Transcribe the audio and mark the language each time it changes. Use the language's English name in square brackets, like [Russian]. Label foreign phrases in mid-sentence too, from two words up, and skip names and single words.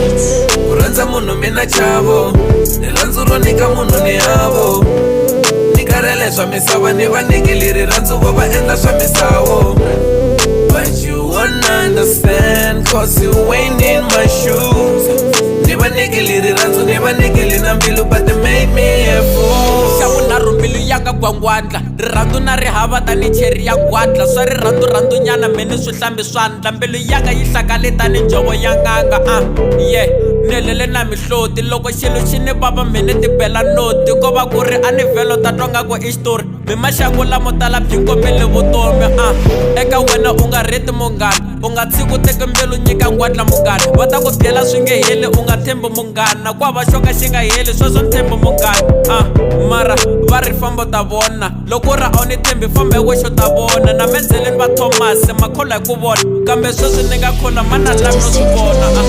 [Tsonga] ku rhandza munhu mina chavo rirhandzu ro nyika munhu ni havo ni karhele swa misava ni va nikili rirhandzu vo va endla swa misawo [English] but you won't understand cause you ain't in my shoes [Tsonga] ni va nikili rirhandzu ni va nikili na mbilu [English] but they made me a fool [Tsonga] xa vunharhu mbilu ya ka gwangwandla rirhandzu na ri hava tani cheri ya gwadla swa rirhandzu nyana mini swi hlambi swandla mbilu yanga yi hlakale tani njovo ya nganga ni helele na mihloti loko xilo xi ni vava mini ti bela noti ko va ku ri a ni vhelo ta twa nga ku i xitori mi maxangu lamo tala byi kombele vutomi eka wena u nga reti munghana u nga tshiki u teka mbilu nyika ngwadla munghana va ta ku byela swi nge heli u nga thembi munghana ku hava xo ka xi nga heli sweswo ni thembi munghana mara va ri famba ta vona loko ra a wu ni thembi famba hi wexo ta vona na menzeleni va Thomas ma khola hi ku vona kambe sweswi ni nga khola mana lavi no swi vona